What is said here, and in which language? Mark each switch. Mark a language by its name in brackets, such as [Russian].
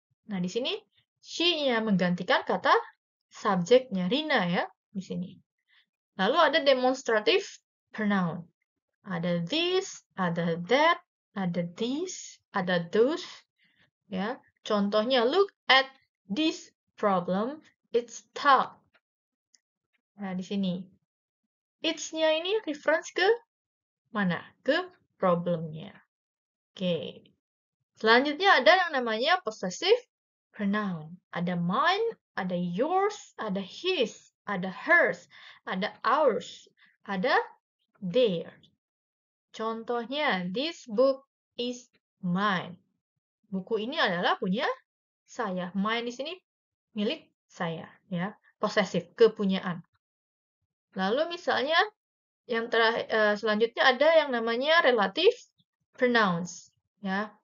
[Indonesian] Nah, di sini she-nya menggantikan kata subjeknya Rina ya, di sini. Lalu ada demonstrative pronoun. Ada this, ada that, ada these, ada those. Ya, contohnya [English] look at this problem, it's tough. [Indonesian] Nah, di sini. It's-nya ini reference ke mana? Ke problemnya. Oke. Selanjutnya ada yang namanya possessive pronoun. Ada mine, ada yours, ada his, ada hers, ada ours, ada their. Contohnya, [English] this book is mine. [Indonesian] Buku ini adalah punya saya. Mine di sini milik saya, ya. Possessive, kepunyaan. Lalu misalnya yang selanjutnya ada yang namanya relative pronouns, ya.